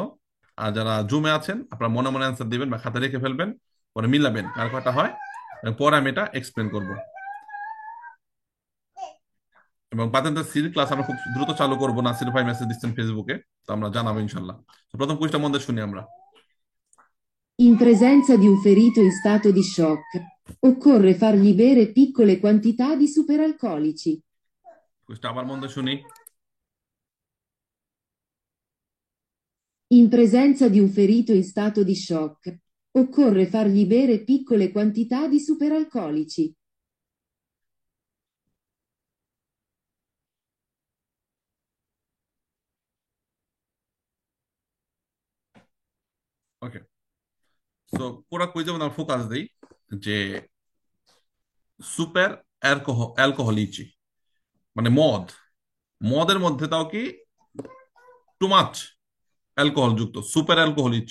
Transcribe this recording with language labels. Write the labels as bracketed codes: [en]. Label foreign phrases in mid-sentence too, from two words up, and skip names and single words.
[bn] আর যারা জুমে আছেন আপনারা মনে মনে অ্যান্সার দিবেন বা খাতা রেখে ফেলবেন, পরে মিলাবেন কার কটা হয়, এবং পরে আমি এটা এক্সপ্লেন করবো। এবং পাতেন্টের সির ক্লাস আমরা খুব দ্রুত চালু করবো, নাসির ভাই মেসেজ দিচ্ছেন ফেসবুকে, তো আমরা জানাবো ইনশাল্লাহ। তো প্রথম কুইজটা মধ্যে শুনি আমরা। [it] In presenza di un ferito in stato di shock, occorre fargli bere piccole quantità di superalcolici. [bn] কুইজটা আবার মধ্যে শুনি। [it] In presenza di un ferito in stato di shock, occorre fargli bere piccole quantità di superalcolici. [bn] ওকে, তো পুরো কুইজে আমরা ফোকাস দেই যে সুপার অ্যালকোহলিচি মানে মদ, মদের মধ্যে তাও কি [en] too much [bn] অ্যালকোহল যুক্ত সুপার অ্যালকোহলিচি।